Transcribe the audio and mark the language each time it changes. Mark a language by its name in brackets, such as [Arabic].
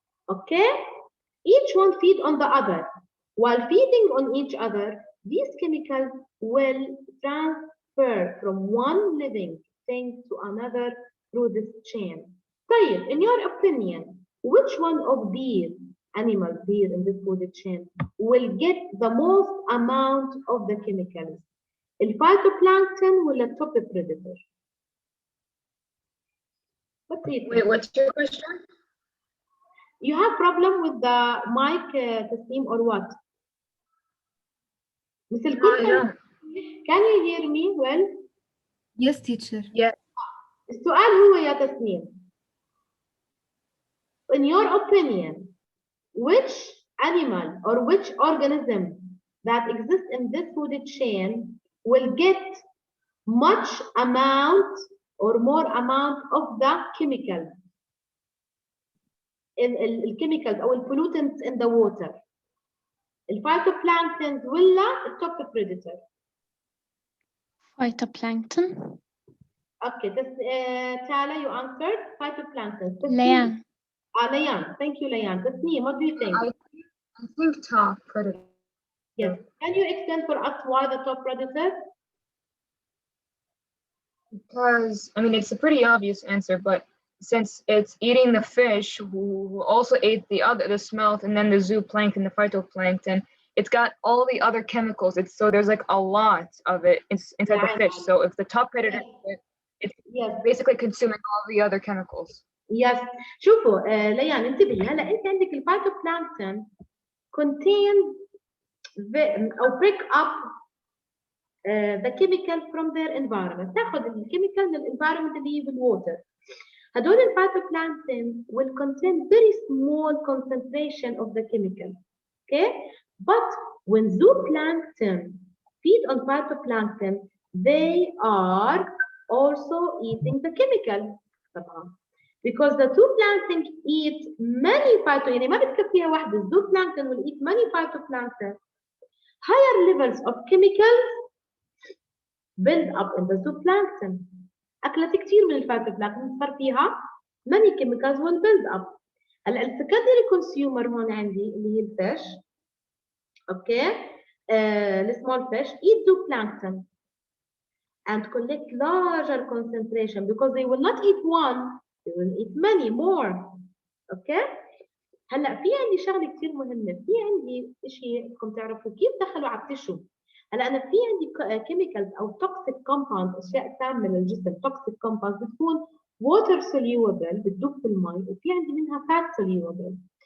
[English] Okay? Each one feed on the other. While feeding on each other, these chemicals will transfer from one living thing to another through this chain. طيب, in your opinion, which one of these animals here in this food chain will get the most amount of the chemicals? الفايتوبلانكتون ولا التوب predator? What do you think? Wait, what's your question? You have problem with the mic Tasneem or what? مثل كل don't. Can you hear me well? Yes, teacher. [Arabic] السؤال هو يا تسنيم. [English] In your opinion, which animal or which organism that exists in this food chain will get much amount or more amount of the chemicals? الchemicals أو pollutants in the water. الفايتوبلانكتونز ولا التوب predator? Phytoplankton. Okay, Tala, you answered phytoplankton. Layan. Layan, thank you, Layan. Tasneem, what do you think? I think top predator. Yes. Can you explain for us why the top predator? Because I mean it's a pretty obvious answer, but since it's eating the fish who also ate the smelt and then the zooplankton, the phytoplankton, it's got all the other chemicals. So there's like a lot of it inside the fish. So if the top predator, it's basically consuming all the other chemicals. Yes. [Arabic] شوفوا ليان انتبهي هلا انت عندك [English] الفايتوبلانكتون contain or break up the chemical from their environment. [Arabic] تاخذ الكيميكال من الانفايرمنت اللي هي بالووتر. [English] هدول الفايتوبلانكتون will contain very small concentration of the chemical. Okay? But when zooplankton feed on phytoplankton, they are also eating the chemical. Because the zooplankton eat many [Arabic] يعني ما بتكفيها واحدة. [English] Zooplankton will eat many phytoplankton. Higher levels of chemicals build up in the zooplankton. [Arabic] أكلت كثير من [English] الفايتوبلانكتون [Arabic] صار فيها [English] many chemicals will build up. [Arabic] هلا السكندري consumer هون عندي اللي هي الفيش. [English] Okay, the small fish eat zooplankton and collect larger concentration because they will not eat one, they will eat many more. Okay. [Arabic] هلا في عندي شغله كثير مهمه، في عندي شيء بدكم تعرفوا كيف دخلوا على التشو. هلا انا في عندي كيميكالز او توكسيك كومباوند، اشياء سامه للجسم، توكسيك كومباوند بتكون ووتر سوليوبل بتدوب في المي، وفي عندي منها فات سوليوبل.